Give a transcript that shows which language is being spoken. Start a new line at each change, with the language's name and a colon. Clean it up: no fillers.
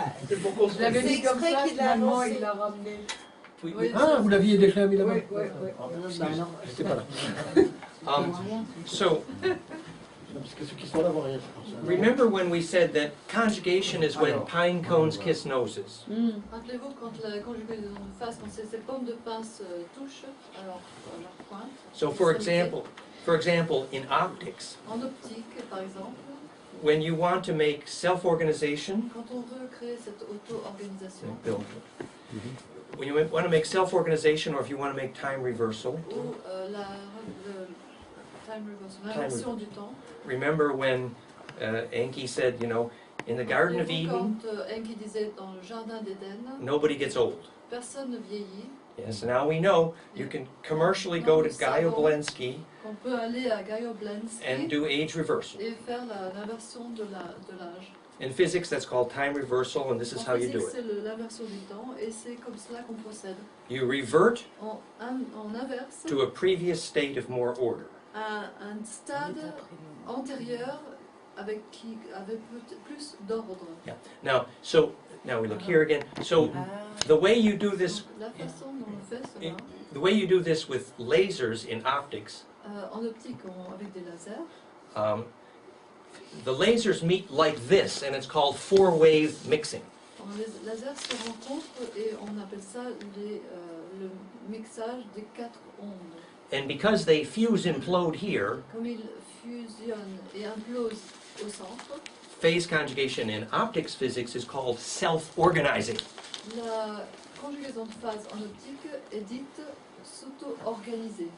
French: Je l'avais dit comme ça, finalement il l'a ramené. Oui. Ah, vous l'aviez déjà mis là-bas? Oui, oui, oui. J'étais pas là.
English: so
French: Parce que ceux qui sont là vont rien.
English: remember when we said that conjugation is when pine cones kiss noses.
French: Rappelez-vous quand la conjugaison de phase, quand ces pommes de pince touchent à leur pointe.
English: So for example, in optics,
French: En optique, par exemple,
English: when you want to make self-organization,
French: quand on veut créer cette auto-organisation,
English: when you want to make self-organization or if you want to make time reversal,
French: ou le
English: time reversal,
French: l'inversion du temps.
English: remember when Enki said, you know, in the Garden of
French: Rappelez-vous
English: Eden,
French: quand Enki disait dans le jardin d'Éden,
English: nobody gets old.
French: personne ne vieillit.
English: Yes, now we know you can commercially go to Gaio Blensky
French: On peut aller à Gaio Blensky
English: and do age reversal.
French: et faire l'inversion de l'âge.
English: In physics, that's called time reversal, and this is how you do it.
French: C'est l'inversion du temps et c'est comme cela qu'on procède.
English: You revert
French: On inverse
English: to a previous state of more order.
French: à un stade antérieur avec plus d'ordre.
English: Yeah. Now we look here again. So the way you do this,
French: La façon dont on fait cela,
English: the way you do this with lasers in optics,
French: en optique avec des lasers,
English: the lasers meet like this, and it's called four-wave mixing.
French: les lasers se rencontrent et on appelle ça le mixage des 4 ondes.
English: And because they fuse implode here,
French: Comme ils fusionnent et implosent au centre,
English: phase conjugation in optics physics is called self-organizing.
French: la conjugaison de phase en optique est dite s'auto-organiser.